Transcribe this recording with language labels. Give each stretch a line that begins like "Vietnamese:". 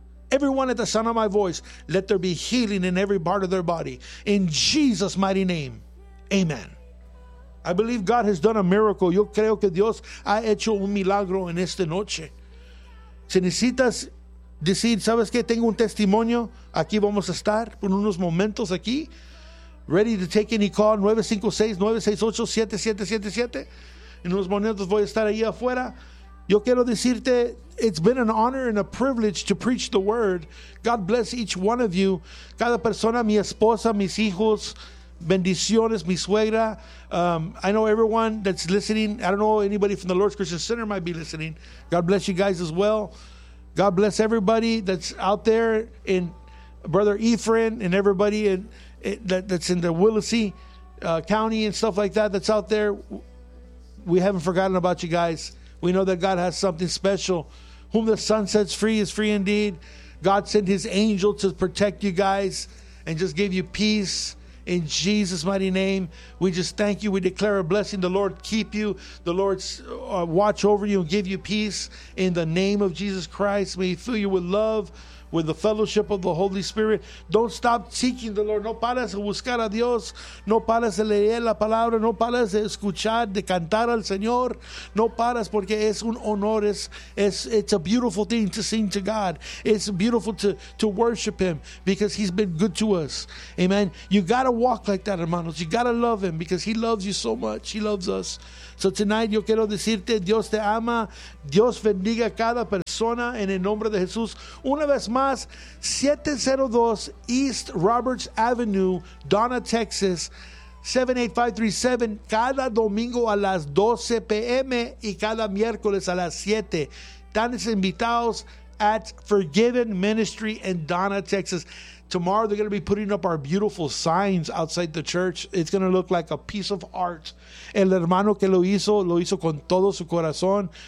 English: Everyone at the sound of my voice, let there be healing in every part of their body. In Jesus' mighty name. Amen. I believe God has done a miracle.
Spanish: Yo creo que Dios ha hecho un milagro en esta noche. Si necesitas decir, ¿sabes qué? Tengo un testimonio. Aquí vamos a estar por unos momentos aquí.
English: Ready to take any call.
Spanish: 956-968-7777. En unos momentos voy a estar ahí afuera. Yo quiero decirte,
English: it's been an honor and a privilege to preach the word. God bless each one of you.
Spanish: Cada persona, mi esposa, mis hijos, bendiciones, mi suegra.
English: I know everyone that's listening. I don't know anybody from the Lord's Christian Center might be listening. God bless you guys as well. God bless everybody that's out there, and Brother Ephraim and everybody that's in the Willacy County and stuff like that that's out there. We haven't forgotten about you guys. We know that God has something special. Whom the Son sets free is free indeed. God sent his angel to protect you guys and just give you peace. In Jesus' mighty name, we just thank you. We declare a blessing. The Lord keep you. The Lord watch over you and give you peace. In the name of Jesus Christ, may he fill you with love, with the fellowship of the Holy Spirit. Don't stop seeking the Lord.
Spanish: No paras de buscar a Dios. No paras de leer la palabra. No paras de escuchar, de cantar al Señor. No paras porque es un honor.
English: It's a beautiful thing to sing to God. It's beautiful to worship him because he's been good to us. Amen. You got to walk like that, hermanos. You got to love him because he loves you so much. He loves us. So tonight
Spanish: yo quiero decirte, Dios te ama, Dios bendiga a cada persona en el nombre de Jesús. Una vez más, 702 East Roberts Avenue, Donna, Texas, 78537, cada domingo a las 12 p.m. y cada miércoles a las 7. Están invitados at Forgiven Ministry in Donna, Texas.
English: Tomorrow they're going to be putting up our beautiful signs outside the church. It's going to look like a piece of art.
Spanish: El hermano que lo hizo con todo su corazón.